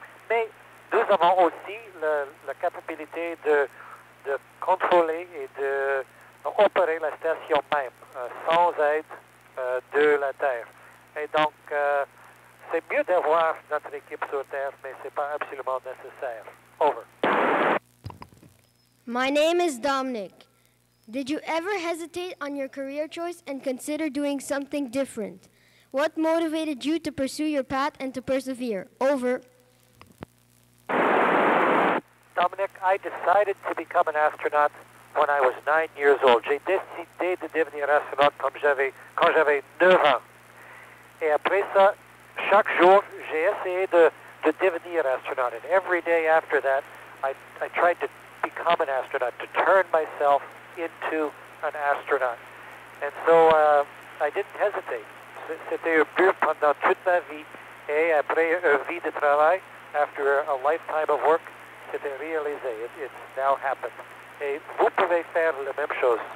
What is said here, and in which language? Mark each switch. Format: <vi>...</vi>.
<fr>Mais nous avons aussi la capacité de contrôler et d'opérer la station même, sans aide de la Terre. Et donc, c'est mieux d'avoir notre équipe sur Terre, mais ce n'est pas absolument nécessaire.</fr> <en>Over. My name is Dominic. Did you ever hesitate on your career choice and consider doing something different? What motivated you to pursue your path and to persevere? Over. Dominic, I decided to become an astronaut when I was 9 years old.</en> <fr>J'ai décidé de devenir astronaute quand j'avais 9 ans. Et après ça, chaque jour, j'ai essayé de devenir astronaut.</fr> <en>And every day after that, I tried to become an astronaut, to turn myself into an astronaut. And so I didn't hesitate.</en> <fr>C'était un but pendant toute ma vie. Et après une vie de travail,</fr> <en>after a lifetime of work,</en> <fr>c'était réalisé.</fr> <en>It's now happened.</en> <fr>Et vous pouvez faire la même chose.</fr>